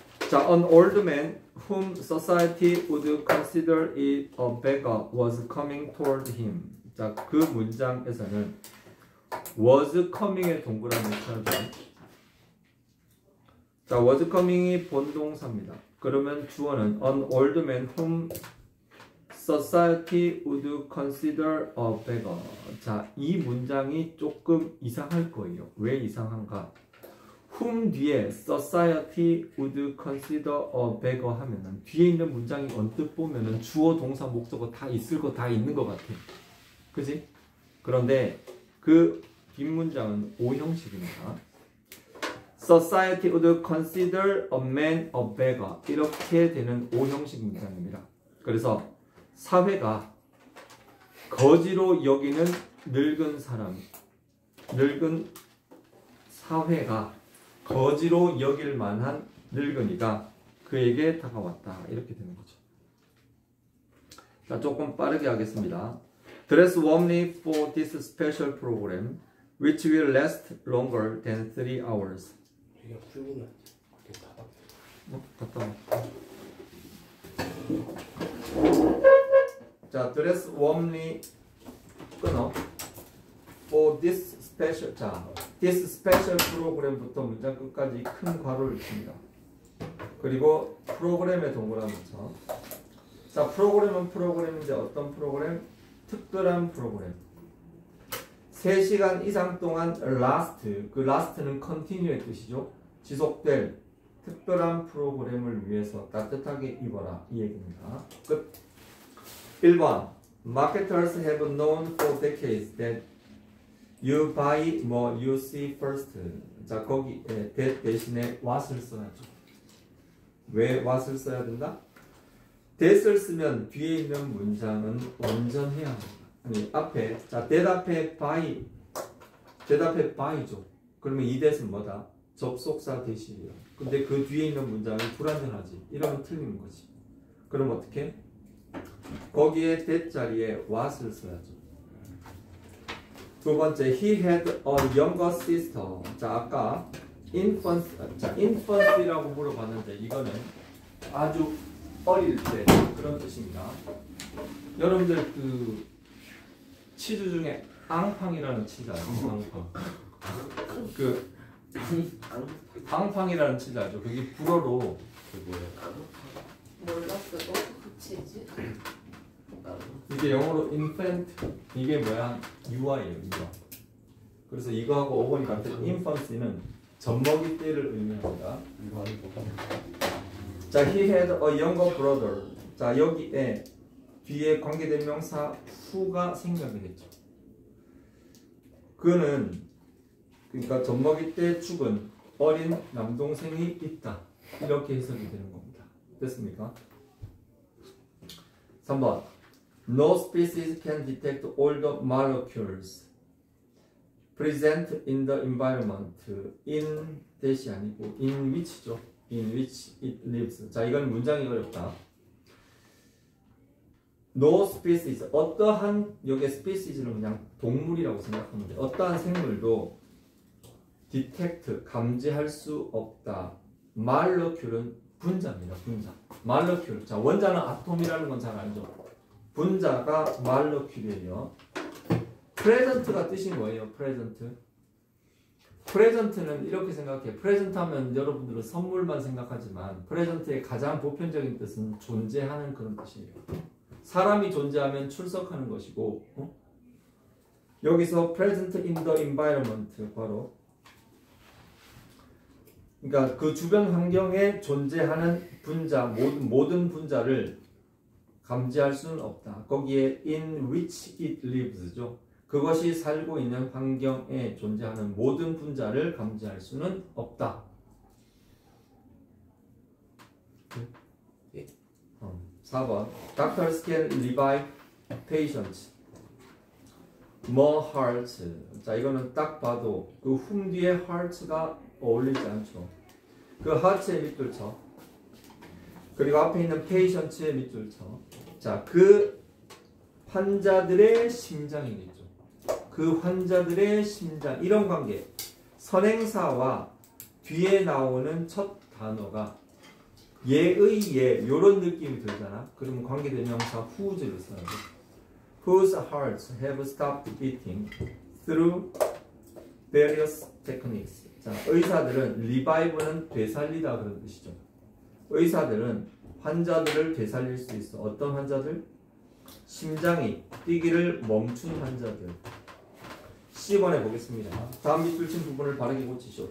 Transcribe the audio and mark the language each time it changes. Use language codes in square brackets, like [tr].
[en] 자, an old man whom society would consider it a beggar was coming toward him. [ko] 자, 그 문장에서는 was coming의 동그라미 쳐야죠. 자, was coming이 본동사입니다. 그러면 주어는 [en] an old man whom society would consider a beggar. [ko] 자, 이 문장이 조금 이상할 거예요. 왜 이상한가? whom 뒤에 [en] society would consider a beggar [ko] 하면은 뒤에 있는 문장이 언뜻 보면은 주어, 동사, 목적어 다 있을 거 다 있는 것 같아. 그지? 그런데 그 뒷문장은 오형식입니다. [en] Society would consider a man a beggar. [ko] 이렇게 되는 오형식 문장입니다. 그래서 사회가 거지로 여기는 늙은 사람, 늙은 사회가 거지로 여길 만한 늙은이가 그에게 다가왔다. 이렇게 되는 거죠. 자, 조금 빠르게 하겠습니다. [en] Dress warmly for this special program, which will last longer than 3 hours. [ko] 이게 풀리면 갔다 와. 자, [en] dress warmly [ko] 끊어. [en] For this special, [ko] 자, [en] this special program [ko] 부터 문장 끝까지 큰 괄호를 칩니다. 그리고 프로그램의 동그라미 쳐. 자, 프로그램은 프로그램인데 어떤 프로그램? 특별한 프로그램. 3시간 이상 동안 last, 그 last는 continue의 뜻이죠. 지속될 특별한 프로그램을 위해서 따뜻하게 입어라. 이 얘기입니다. 끝. [en] 1번 Marketers have known for decades that you buy more you see first. [ko] 자, 거기 that 대신에 what을 써야죠. 왜 what을 써야 된다? that을 쓰면 뒤에 있는 문장은 완전해야 합니다. 아니, 앞에, 자, that 앞에 by, that 앞에 by죠. 그러면 이 that은 뭐다? 접속사 that이에요. 근데 그 뒤에 있는 문장이 불완전하지. 이러면 틀린 거지. 그럼 어떻게? 거기에 that 자리에 what을 써야죠. [en] 두 번째, he had a younger sister. [ko] 자, 아까 infancy라고 물어봤는데 이거는 아주 어릴 때 그런 뜻입니다. 여러분들 그 치즈 중에 앙팡이라는 치즈 알죠? 앙팡. 그 앙팡이라는 치즈 알죠? 그게 불어로 그 뭐예요? 몰랐어. 너 그치지? 이게 영어로 infant 이게 뭐야? 유아예요, 유아. 그래서 이거하고 5번이 같은 infancy는 젖먹이 때를 의미합니다. 이거 아니고. [en] 자, he had a younger brother. [ko] 자, 여기에 뒤에 관계대명사 who가 생략이 됐죠. 그는 그러니까 젖먹이 때 죽은 어린 남동생이 있다. 이렇게 해석이 되는 겁니다. 됐습니까? 3번. [en] No species can detect all the molecules present in the environment in [ko] 대시 아니고 [en] in which죠. in which it lives. [ko] 자, 이건 문장이 어렵다. No species, 어떠한, 여기에 species는 그냥 동물이라고 생각하면 돼. 어떠한 생물도 detect, 감지할 수 없다. molecule은 분자입니다. 분자. molecule. 자, 원자는 아톰이라는 건 잘 알죠. 분자가 molecule이에요. present가 뜻이 뭐예요? present는 이렇게 생각해요. present 하면 여러분들은 선물만 생각하지만 present의 가장 보편적인 뜻은 존재하는 그런 뜻이에요. 사람이 존재하면 출석하는 것이고 여기서 [en] present in the environment [ko] 바로 그러니까 그 주변 환경에 존재하는 분자 모든 분자를 감지할 수는 없다. 거기에 in which it lives죠. 그것이 살고 있는 환경에 존재하는 모든 분자를 감지할 수는 없다. 4번. [en] Doctors can revive patients. more hearts. [ko] 자, 이거는 딱 봐도 그 whom 뒤에 hearts가 어울리지 않죠. 그 hearts의 밑줄 쳐. 그리고 앞에 있는 patients의 밑줄 쳐. 자, 그 환자들의 심장이겠죠. 그 환자들의 심장. 이런 관계. 선행사와 뒤에 나오는 첫 단어가 예의 예 요런 느낌이 들잖아. 그러면 관계대명사 whose를 써야 돼. [en] Whose hearts have stopped beating through various techniques. [ko] 자, 의사들은 revive는 되살리다 그런 뜻이죠. 의사들은 환자들을 되살릴 수 있어. 어떤 환자들? 심장이 뛰기를 멈춘 환자들. C번에 보겠습니다. 다음 밑줄 친 부분을 바르게 고치시오.